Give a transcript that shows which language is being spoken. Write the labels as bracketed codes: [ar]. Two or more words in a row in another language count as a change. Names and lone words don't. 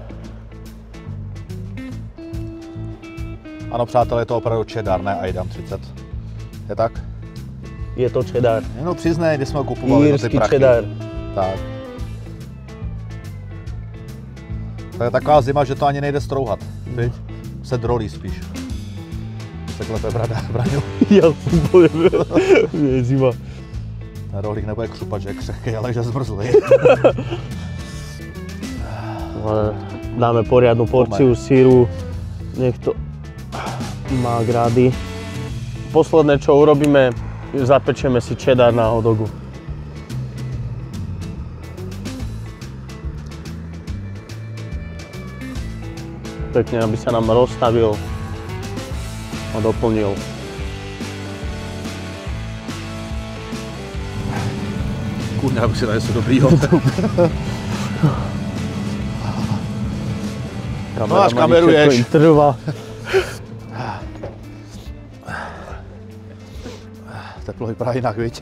[cs] Ano, přátelé, je to opravdu cheddar, ne Aidam 30. Je tak? Je to cheddar. Jenom přiznej, kdy jsme ho kupovali za ty [sk] Írsky [cs] prachy. [sk] cheddar. [cs] Tak. To je taková zima, že to ani nejde strouhat. Viď? Se drolí spíš. Se klepe Braňu. [sk] Ja som poviem, je zima. [cs] Ten rohlík nebude křupat, že je křehkej, ale že zmrzlý. [sk] Dáme poriadnu porciu síru. Nech to má grády. Posledné, čo urobíme, zapečeme si cheddar na hot dogu. Pekne, aby sa nám rozstavil a doplnil. [cs] Kurňa, abych si dal něco dobrýho. No až kameruješ. [sk] Im trvá. [cs] Teplo vypadá jinak, viď?